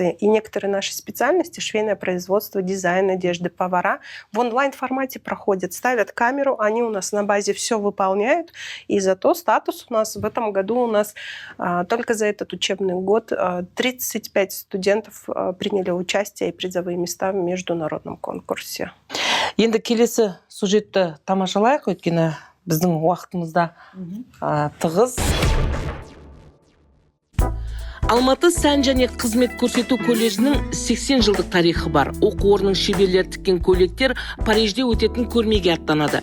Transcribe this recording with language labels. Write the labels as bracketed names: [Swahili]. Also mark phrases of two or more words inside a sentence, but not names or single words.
[Russian] И некоторые наши специальности, швейное производство, дизайн одежды, повара, в онлайн-формате проходят, ставят камеру, они у нас на базе все выполняют. И зато статус у нас в этом году только за этот учебный год 35 студентов приняли участие и призовые места в международном конкурсе. [Kazakh] Енді келесі сюжетті тамашалайық, өйткені біздің уақытымызда тығыз. Алматы сән және қызмет көрсету колледжінің 80 жылдық тарихы бар. Оқу орнының шеберлері тіккен көйлектер Парижде өтетін көрмеге аттанады.